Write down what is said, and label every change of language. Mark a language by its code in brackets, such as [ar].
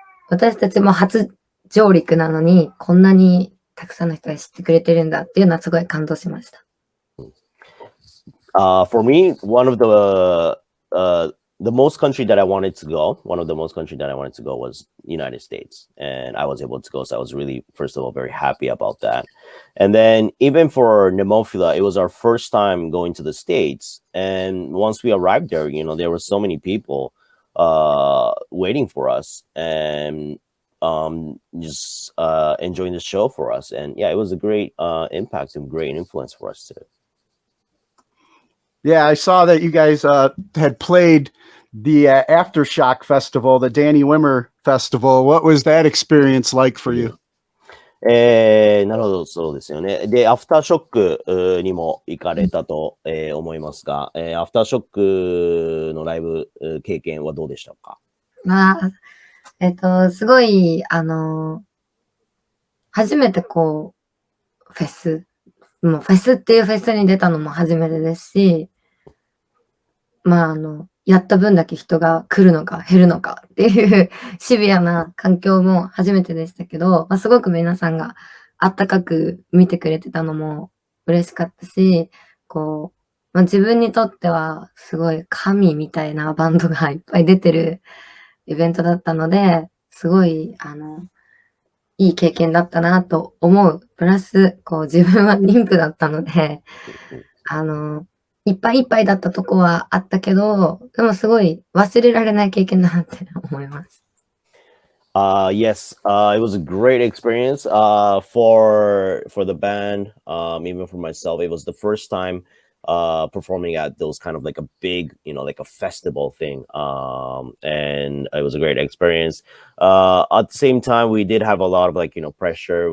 [ja] 私たちも初上陸なのに、こんなにたくさんの人が知ってくれてるんだっていうのはすごい感動しました。 [en] For me, one of the most country that I wanted to go, was United States, and I was able to go. So I was really, first of all, very happy about that. And then even for Nemophila, it was our first time going to the States. And once we arrived there, there were so many people waiting for us and just enjoying the show for us. And yeah, it was a great impact and great influence for us too. Yeah, I saw that you guys had played the Aftershock Festival, the Danny Wimmers Festival. What was that experience like for you? [ja] なるほど、そうですよね。で、アフターショックにも行かれたと思いますが、アフターショックのライブ経験はどうでしたか？すごい、初めてフェスっていうフェスに出たのも初めてですし、やった分だけ人が来るのか減るのかっていうシビアな環境も初めてでしたけど、すごく皆さんがあったかく見てくれてたのも嬉しかったし、自分にとってはすごい神みたいなバンドがいっぱい出てるイベントだったので、すごい、いい経験だったなと思う。プラス、自分は妊婦だったので、いっぱいいっぱいだったとこはあったけど、でもすごい忘れられない経験だなって思います。 [en] Yes, it was a great experience for the band, even for myself. It was the first time performing at those kind of like a big, like a festival thing. And it was a great experience. At the same time, we did have a lot of pressure.